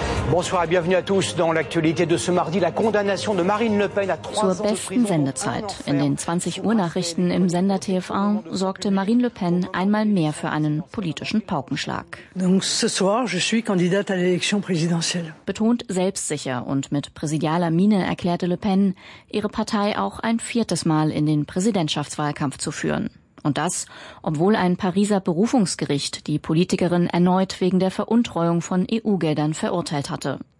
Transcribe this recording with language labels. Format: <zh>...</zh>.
<fr>Bonsoir et bienvenue à tous dans l'actualité de ce mardi. La condamnation de Marine Le Pen à 3 ans.</fr> <de>Zur besten Sendezeit in den 20 Uhr Nachrichten im Sender TF1 sorgte Marine Le Pen einmal mehr für einen politischen Paukenschlag.</de> <fr>Donc ce soir, je suis candidate à l'élection présidentielle.</fr> <de>Betont selbstsicher und mit präsidialer Miene erklärte Le Pen, ihre Partei auch ein viertes Mal in den Präsidentschaftswahlkampf zu führen. Und das, obwohl ein Pariser Berufungsgericht die Politikerin erneut wegen der Veruntreuung von EU-Geldern verurteilt hatte.</de>